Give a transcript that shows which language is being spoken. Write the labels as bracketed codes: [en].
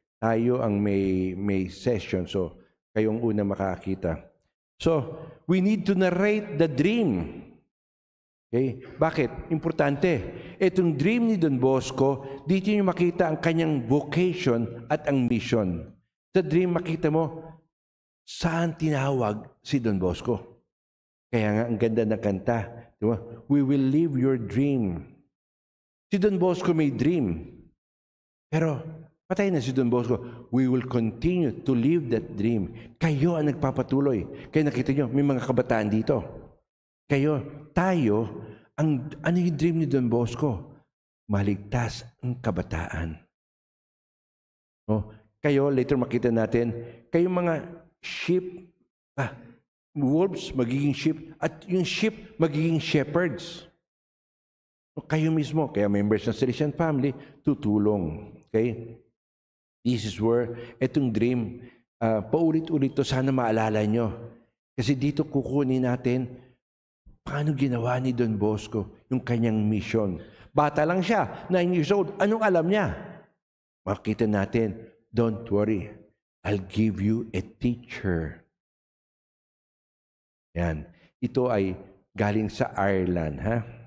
[tl] Tayo ang may session, so kayong una makakita. [en] So, we need to narrate the dream. [tl] Okay? Bakit? Importante. Itong dream ni Don Bosco, dito nyo makita ang kanyang vocation at ang mission. Sa dream, makita mo, saan tinawag si Don Bosco? Kaya nga, ang ganda ng kanta. [en] Diba? We will live your dream. Si Don Bosco may dream. [tl] Pero, patay na si Don Bosco. [en] We will continue to live that dream. [tl] Kayo ang nagpapatuloy. Kaya nakita nyo, may mga kabataan dito. Kayo, tayo, ano yung dream ni Don Bosco? Maligtas ang kabataan. Oh, kayo, later makita natin, kayong mga sheep, wolves magiging sheep, at yung sheep magiging shepherds. Kayo mismo, kaya members ng Salesian family, tutulong. Okay? [en] This is where, [tl] itong dream, paulit-ulit to, sana maalala nyo. Kasi dito kukunin natin, paano ginawa ni Don Bosco yung kanyang mission. Bata lang siya, 9 years old. Anong alam niya? Makita natin, [en] don't worry, I'll give you a teacher. [tl] Yan. Ito ay galing sa Ireland, ha?